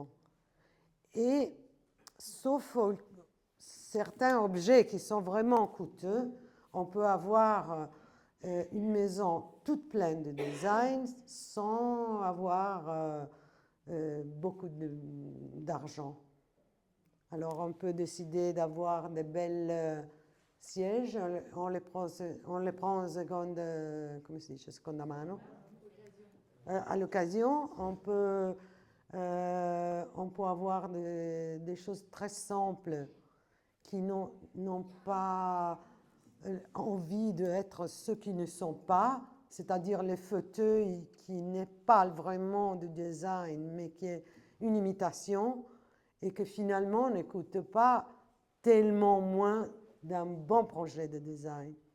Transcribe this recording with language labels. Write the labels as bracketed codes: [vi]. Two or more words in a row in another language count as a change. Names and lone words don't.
[fr] Et sauf certains objets qui sont vraiment coûteux, on peut avoir une maison toute pleine de design sans avoir beaucoup d'argent. Alors on peut décider d'avoir des belles sièges, on les prend en seconde, [it] come si dice, seconda mano. [fr] À l'occasion, on peut avoir des choses très simples qui n'ont pas envie d'être ceux qui ne sont pas, c'est-à-dire les fauteuils qui n'est pas vraiment de design, mais qui est une imitation et que finalement ne coûte pas tellement moins d'un bon projet de design.